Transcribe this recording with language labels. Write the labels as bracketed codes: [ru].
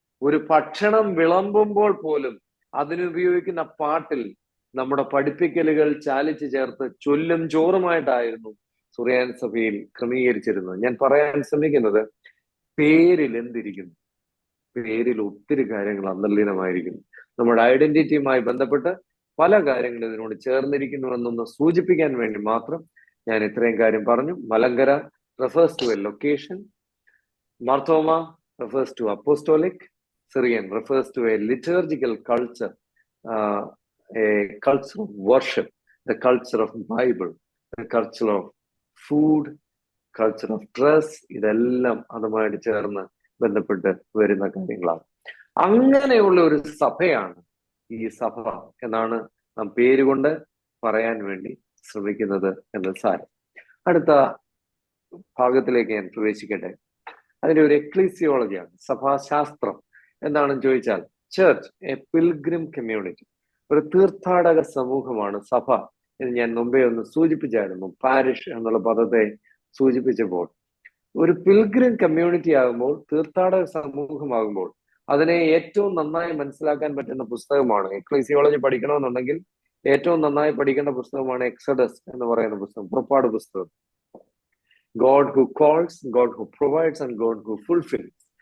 [ml] ഒരു ഭക്ഷണം വിളമ്പുമ്പോൾ പോലും അതിനുപയോഗിക്കുന്ന പാട്ടിൽ നമ്മുടെ പഠിപ്പിക്കലുകൾ ചാലിച്ചു ചേർത്ത് ചൊല്ലും ചോറുമായിട്ടായിരുന്നു സുറിയാനി സഭയിൽ ക്രമീകരിച്ചിരുന്നത്. ഞാൻ പറയാൻ ശ്രമിക്കുന്നത്, പേരിൽ എന്തിരിക്കുന്നു? പേരിൽ ഒത്തിരി കാര്യങ്ങൾ അന്തർലീനമായിരിക്കുന്നു. നമ്മുടെ ഐഡന്റിറ്റിയുമായി ബന്ധപ്പെട്ട് പല കാര്യങ്ങളും ഇതിനോട് ചേർന്നിരിക്കുന്നു എന്നൊന്ന് സൂചിപ്പിക്കാൻ വേണ്ടി മാത്രം ഞാൻ ഇത്രയും കാര്യം പറഞ്ഞു. [en] Malankara refers to a location, Marthoma refers to apostolic, Syrian refers to a liturgical culture, a culture of worship, the culture of Bible, the culture of food, culture of dress. [ml] ഇതെല്ലാം അതുമായിട്ട് ചേർന്ന് ബന്ധപ്പെട്ട് വരുന്ന കാര്യങ്ങളാണ്. അങ്ങനെയുള്ള ഒരു സഭയാണ് ഈ സഭ എന്നാണ് നാം പേരുകൊണ്ട് പറയാൻ വേണ്ടി ശ്രമിക്കുന്നത് എന്നത് സാരം. അടുത്ത ഭാഗത്തിലേക്ക് ഞാൻ പ്രവേശിക്കട്ടെ. അതിന്റെ ഒരു എക്ലീസിയോളജിയാണ്, സഭാശാസ്ത്രം. എന്താണെന്ന് ചോദിച്ചാൽ, [en] church a pilgrim community, [ml] ഒരു തീർത്ഥാടക സമൂഹമാണ് സഭ എന്ന് ഞാൻ മുമ്പേ ഒന്ന് സൂചിപ്പിച്ചായിരുന്നു. പാരിഷ് എന്നുള്ള പദത്തെ സൂചിപ്പിച്ചപ്പോൾ, ഒരു പിൽഗ്രിം കമ്മ്യൂണിറ്റി ആകുമ്പോൾ, തീർത്ഥാടക സമൂഹമാകുമ്പോൾ അതിനെ ഏറ്റവും നന്നായി മനസ്സിലാക്കാൻ പറ്റുന്ന പുസ്തകമാണ്, എക്ലീസിയോളജി പഠിക്കണമെന്നുണ്ടെങ്കിൽ ഏറ്റവും നന്നായി പഠിക്കേണ്ട പുസ്തകമാണ് എക്സഡസ് എന്ന് പറയുന്ന പുസ്തകം, പുറപ്പാട് പുസ്തകം. [en] God who calls, God who provides and God who fulfills.